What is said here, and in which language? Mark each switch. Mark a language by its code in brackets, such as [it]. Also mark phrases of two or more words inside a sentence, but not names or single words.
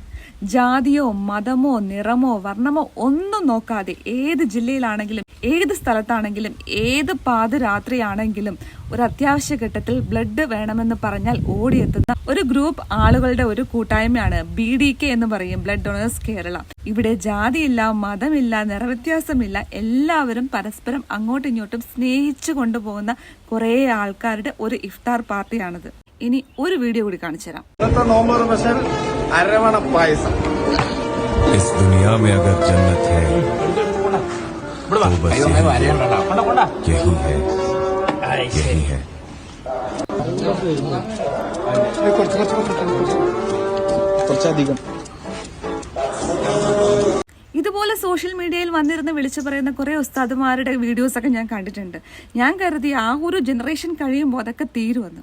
[ml] ജാതിയോ മതമോ നിറമോ വർണ്ണമോ ഒന്നും നോക്കാതെ ഏത് ജില്ലയിലാണെങ്കിലും ഏത് സ്ഥലത്താണെങ്കിലും ഏത് പാതിരാത്രിയാണെങ്കിലും ഒരു അത്യാവശ്യ ഘട്ടത്തിൽ ബ്ലഡ് വേണമെന്ന് പറഞ്ഞാൽ ഓടിയെത്തുന്ന ഒരു ഗ്രൂപ്പ് ആളുകളുടെ ഒരു കൂട്ടായ്മയാണ് BDK എന്ന് പറയും, ബ്ലഡ് ഡൊണേഴ്സ് കേരള. ഇവിടെ ജാതിയില്ല, മതമില്ല, നിറവ്യത്യാസമില്ല. എല്ലാവരും പരസ്പരം അങ്ങോട്ടും ഇങ്ങോട്ടും സ്നേഹിച്ചു കൊണ്ടുപോകുന്ന കുറേ ആൾക്കാരുടെ ഒരു ഇഫ്താർ പാർട്ടിയാണിത്. ഇനി ഒരു വീഡിയോ കൂടി കാണിച്ചു തരാം. [hi] इस दुनिया में अगर जन्नत है तो बस यही है। [ml] ഇതുപോലെ സോഷ്യൽ മീഡിയയിൽ വന്നിരുന്ന് വിളിച്ചു പറയുന്ന കുറേ ഉസ്താദുമാരുടെ വീഡിയോസൊക്കെ ഞാൻ കണ്ടിട്ടുണ്ട്. ഞാൻ കരുതി ആ ഒരു ജനറേഷൻ കഴിയുമ്പോൾ അതൊക്കെ തീരുവെന്ന്.